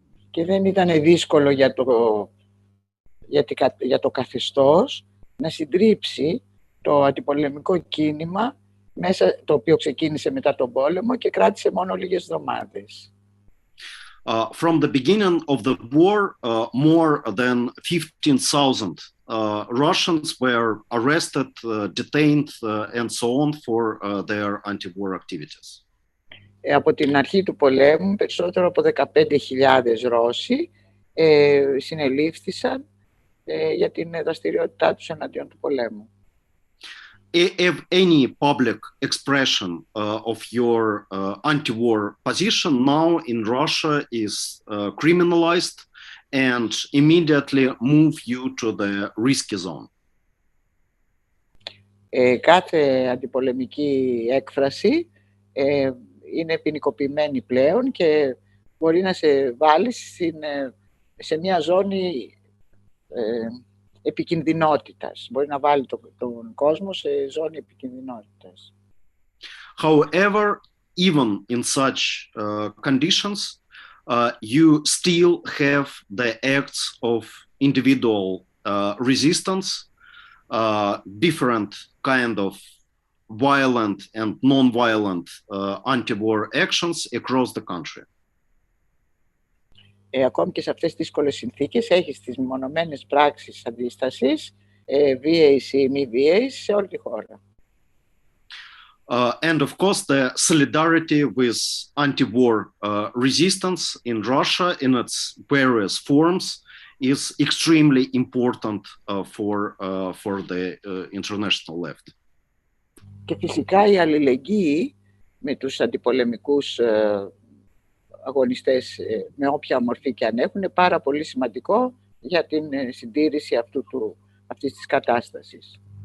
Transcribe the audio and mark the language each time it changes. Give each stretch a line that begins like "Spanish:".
Greek: Και δεν ήταν δύσκολο για το καθεστώς να συντρίψει το αντιπολεμικό κίνημα, το οποίο ξεκίνησε μετά τον πόλεμο και κράτησε μόνο λίγες εβδομάδες.
English: From the beginning of the war, more than 15,000 Russians were arrested, detained, and so on for their anti-war activities.
Greek: Από την αρχή του πολέμου, περισσότερο από 15.000 Ρώσοι συνελήφθησαν για την δραστηριότητά τους εναντίον του πολέμου.
English: If any public expression of your anti-war position now in Russia is criminalized and immediately move you to the risky zone.
Greek: Κάθε αντιπολεμική έκφραση είναι ποινικοποιημένη πλέον και μπορεί να σε βάλει σε μια ζώνη επικινδυνότητας. Μπορεί να βάλει τον κόσμο σε ζώνη επικινδυνότητας.
English: However, even in such conditions, you still have the acts of individual resistance, different kind of violent and non-violent anti-war actions across the country.
Greek: Ακόμη και σε αυτές τις δύσκολες συνθήκες έχεις τις μεμονωμένες πράξεις αντίστασης βίαιης ή μη βίαιης σε όλη τη χώρα.
English: And of course, the solidarity with anti-war resistance in Russia in its various forms is extremely important for the international left.
Greek: Και φυσικά η αλληλεγγύη με τους αντιπολεμικούς αγωνιστές, με όποια μορφή και αν έχουν, είναι πάρα πολύ σημαντικό για την συντήρηση αυτής της κατάστασης.